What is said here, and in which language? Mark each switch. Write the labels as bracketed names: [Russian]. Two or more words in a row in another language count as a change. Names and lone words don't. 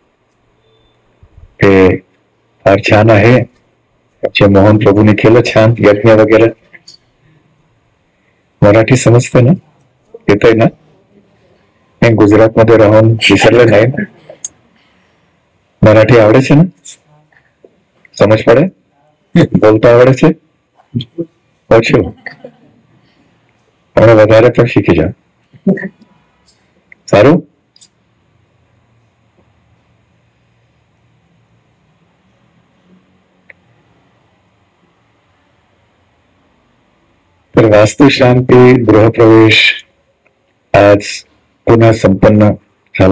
[Marathi] ते फार छान आहे. आमचे मोहन प्रभूंनी केलं छान यज्ञ वगैरे. मराठी समजते ना? येतंय ना? नाही, गुजरात मध्ये राहून विसरलं नाही ना? [Gujarati] મરાઠી આવડે છે ને? સમજ પડે? બોલતા આવડે છે? ઓછું પણ વધારે પણ શીખી જાઓ. સારું. [Marathi] तर वास्तुशांती गृहप्रवेश आज पुन्हा संपन्न झाला.